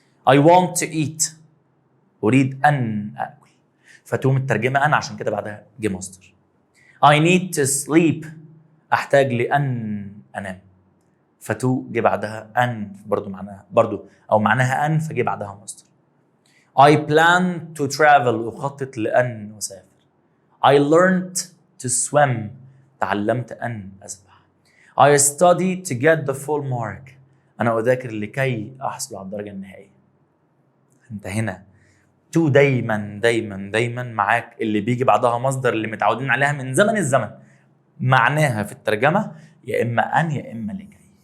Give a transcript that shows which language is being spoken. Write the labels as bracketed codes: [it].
[en] I want to eat، [ar] اريد ان اكل، فتقوم الترجمه ان، عشان كده بعدها جه مصدر. [en] I need to sleep، [ar] احتاج لان انام، فتو جه بعدها ان، معناها ان، فجه بعدها مصدر. [en] I plan to travel، [ar] اخطط لان اسافر. [en] I learned to swim، [ar] تعلمت ان اسبح. [en] I study to get the full mark، [ar] انا اذاكر لكي احصل على الدرجه النهائيه. انت هنا تو دايما دايما دايما معاك اللي بيجي بعدها مصدر اللي متعودين عليها من زمن الزمن، معناها في الترجمه يا اما ان يا اما لكي.